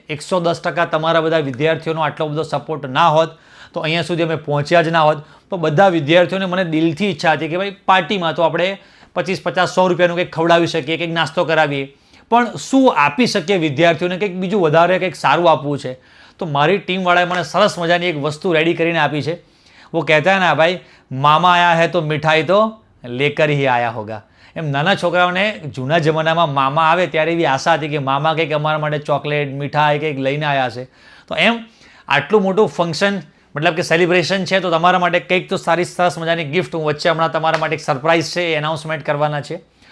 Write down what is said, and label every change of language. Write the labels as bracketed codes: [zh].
[gu] 110% તમારા બધા વિદ્યાર્થીઓનો આટલો બધો સપોર્ટ ના હોત તો અહીંયા સુધી અમે પહોંચ્યા જ ના હોત. તો બધા વિદ્યાર્થીઓને મને દિલથી ઈચ્છા હતી કે ભાઈ પાર્ટીમાં તો આપણે 25, 50, 100 રૂપિયાનું કંઈક ખવડાવી શકીએ, કંઈક નાસ્તો કરાવીએ, પણ શું આપી શકીએ વિદ્યાર્થીઓને, કંઈક બીજું વધારે કંઈક સારું આપવું છે. તો મારી ટીમવાળાએ મને સરસ મજાની એક વસ્તુ રેડી કરીને આપી છે. [hi] वो कहता है ना भाई, मामा आया है तो मिठाई तो लेकर ही आया होगा. [gu] એમ નાના છોકરાઓને જૂના જમાનામાં મામા આવે ત્યારે એવી આશા હતી કે મામા કંઈક અમારા માટે ચોકલેટ, મીઠાઈ કંઈક લઈને આવ્યા છે. તો એમ આટલું મોટું ફંક્શન મતલબ કે સેલિબ્રેશન છે તો તમારા માટે કંઈક તો સરસ મજાની ગિફ્ટ હું વચ્ચે હમણાં તમારા માટે એક સરપ્રાઈઝ છે એ એનાઉન્સમેન્ટ કરવાના છે.